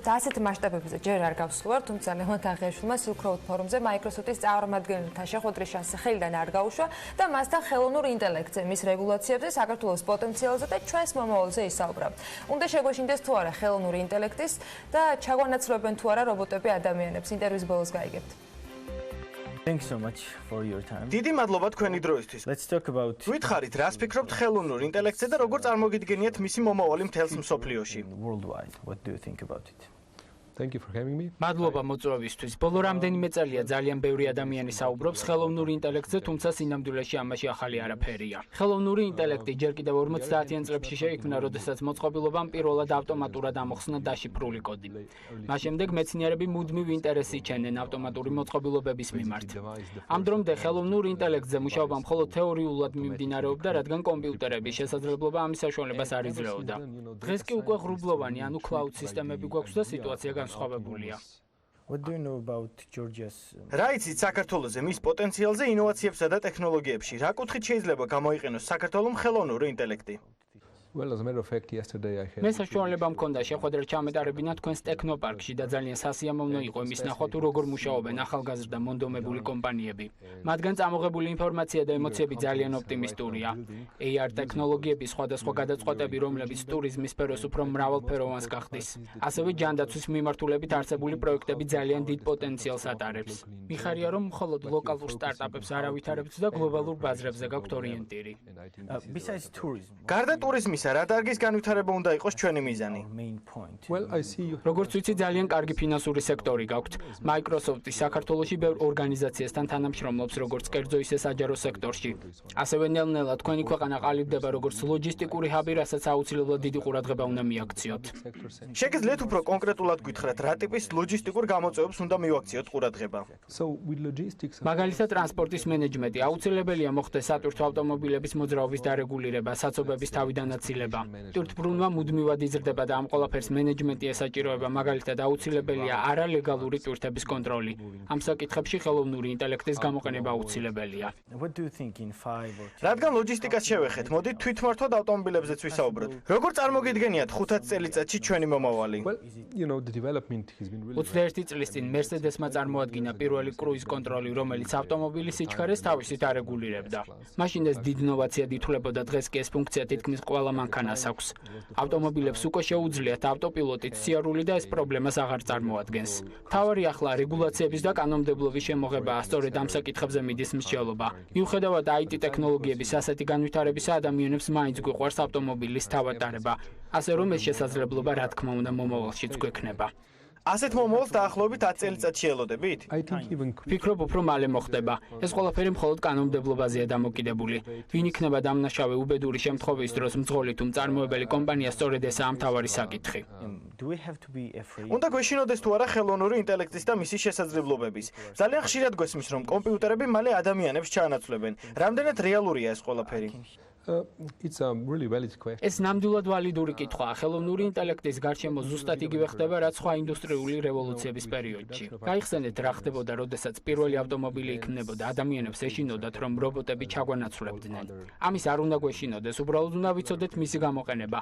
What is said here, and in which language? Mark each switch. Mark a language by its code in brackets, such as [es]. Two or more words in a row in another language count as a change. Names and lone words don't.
[ka] ასეთ მასშტაბებზე ჯერ არ გავსვლარ, თუმცა ლევან თაღიაშვილმა Silk Road ფორუმზე Microsoft-ის წარმოადგენელთა შეხვედრის შანსი ხელიდან არ გაუშვა და მასთან ხელოვნურ ინტელექტზე, მის რეგულაციებზე, საქართველოს პოტენციალზე და ჩვენს მომავალზე ისაუბრა. უნდა შეგვეშინდეს თუ არა ხელოვნური ინტელექტის და ჩაგვანაცვლებენ თუ არა რობოტები ადამიანებს. ინტერვიუს ბოლოს გაიგებთ. [en] Thank you so much for your time. [ka] დიდი მადლობა თქვენი დროისთვის. [en] Let's talk about [ka] Გვითხარით, რას ფიქრობთ ხელოვნურ ინტელექტზე და როგორ წარმოგიდგენიათ მისი მომავალი მთელს მსოფლიოში? [en] worldwide. What do you think about it? Thank you for having me. [ka] მადლობა მოწვევისთვის. ბოლო რამდენიმე წელია ძალიან ბევრი ადამიანი საუბრობს ხელოვნურ ინტელექტზე, თუმცა სინამდვილეში ამაში ახალი არაფერია. ხელოვნური ინტელექტი ჯერ კიდევ 50-იან წლებში შეიქმნა, როდესაც მოწყობილობამ პირველად ავტომატურად ამოხსნა დაშიფრული კოდი. მას შემდეგ მეცნიერები მუდმივ ინტერესს იჩენენ ავტომატური მოწყობილობების მიმართ. ამ დრომდე ხელოვნურ ინტელექტზე მუშაობა მხოლოდ თეორიულად მიმდინარეობდა, რადგან კომპიუტერების შესაძლებლობა ამის საშუალებას არ იძლეოდა. დღეს კი უკვე ღრუბლოვანი, ანუ cloud სისტემები გვაქვს და სიტუაცია განსხვავებულია. [en] What do you know about Georgia's [ka] რა იცით საქართველოზე, მის პოტენციალზე, ინოვაციებსა და ტექნოლოგიებში? რა კუთხით შეიძლება გამოიყენოს საქართველოს ხელოვნური ინტელექტი? [en] Well, as a matter of fact, yesterday I had [ka] მე საშუალება მქონდა შეხვედრა ჩამეტარებინა თქვენს ტექნოპარკში და ძალიან სასიამოვნო იყო იმის ნახვა თუ როგორ მუშაობენ ახალგაზრდა მონდომებული კომპანიები. მათგან წამოღებული ინფორმაცია და ემოციები ძალიან ოპტიმისტურია. AR ტექნოლოგიების სხვადასხვა გადაწყვეტები, რომლებიც ტურიზმის სფეროს უფრო მრავალფეროვანს გახდის. ასევე ჯანდაცვის მიმართულებით არსებული პროექტები ძალიან დიდ პოტენციალს ატარებს. მიხარია, რომ მხოლოდ ლოკალურ სტარტაპებს არ ავითარებთ და გლობალურ ბაზრებზე გაქვთ ორიენტირი. [en] Besides tourism. [ka] გარდა ტურიზმისა, რა დარგის განვითარება უნდა იყოს ჩვენი მიზანი? [en] Well, I see you. [ka] როგორც ვიცი, ძალიან კარგი ფინანსური სექტორი გაქვთ. Microsoft-ი საქართველოში ბევრ ორგანიზაციასთან თანამშრომლობს, როგორც კერძო ისე საჯარო სექტორში. ასევე ნელ-ნელა თქვენი ქვეყანა ყალიბდება როგორც ლოჯისტიკური ჰაბი, რასაც აუცილებლად დიდი ყურადღება უნდა მიაქციოთ. შეგიძლიათ უფრო კონკრეტულად გითხრათ, რა ტიპის ლოჯისტიკურ გამოწვევებს უნდა მივაქციოთ ყურადღება? [en] So with logistics, [ka] მაგალითად, ტრანსპორტის მენეჯმენტი აუცილებელია მოხდეს სატვირთო ავტომობილების მოძრაობის დარეგულირება, საცობების თავიდანაცილება. ტვირთბრუნვა მუდმივად იზრდება და ამ ყველაფერს მენეჯმენტი ესაჭიროება, მაგალითად აუცილებელია არალეგალური ტვირთების კონტროლი. ამ საკითხებში ხელოვნური ინტელექტის გამოყენება აუცილებელია. [en] What do you think in 5 or 10? [ka] რადგან ლოჯისტიკას შევეხეთ, მოდით თვითმართვად ავტომობილებზეც ვისაუბროთ. როგორ წარმოგიდგენიათ 5 წელიწადში ჩვენი მომავალი? [en] well, you know, the development has been really [ka] 21 წლის წინ Mercedes-მა წარმოადგინა პირველი კრუიზ კონტროლი, რომელიც ავტომობილის სიჩქარეს თავისით არეგულირებდა. მაშინ ეს დიდ ინოვაციად ითვლებოდა, დღეს კი ეს ფუნქცია თითქმის ყველა მანქანას აქვს. ავტომობილებს უკვე შეუძლიათ ავტოპილოტით სიარული და ეს პრობლემას აღარ წარმოადგენს. მთავარი ახლა რეგულაციების და კანონმდებლობის შემოღებაა, სწორედ ამ საკითხებზე მიდის მსჯელობა. მიუხედავად IT ტექნოლოგიების ასეთი განვითარებისა, ადამიანებს მაინც გვიყვარს ავტომობილის თავატარება, ასე რომ ეს შესაძლებლობა რა თქმა უნდა მომავალშიც გვექნება. ასეთ მომავალს დაახლოებით 10 წელიწადში ელოდებით? [en] I think even [ka] ფიქრობ უფრო მალე მოხდება. ეს ყველაფერი მხოლოდ კანონმდებლობაზეა დამოკიდებული. ვინ იქნება დამნაშავე უბედური შემთხვევის დროს მძღოლი თუ მწარმოებელი კომპანია, სწორედ ესაა მთავარი საკითხი. [en] Do we have to be afraid? [ka] უნდა გვეშინოდეს თუ არა ხელოვნური ინტელექტის და მისი შესაძლებლობების. ძალიან ხშირად გვესმის, რომ კომპიუტერები მალე ადამიანებს ჩაანაცვლებენ. რამდენად რეალურია ეს ყველაფერი? [en] It's a really valid question. [ka] ეს ნამდვილად ვალიდური კითხვაა. ხელოვნური ინტელექტის გარშემო ზუსტად იგივე ხდება, რაც სხვა ინდუსტრიული რევოლუციების პერიოდში. გაიხსენეთ, რა ხდებოდა, როდესაც პირველი ავტომობილი იქმნებოდა, ადამიანებს ეშინოდათ, რომ რობოტები ჩაგვანაცვლებდნენ. ამის არ უნდა გვეშინოდეს, უბრალოდ უნდა ვიცოდეთ მისი გამოყენება.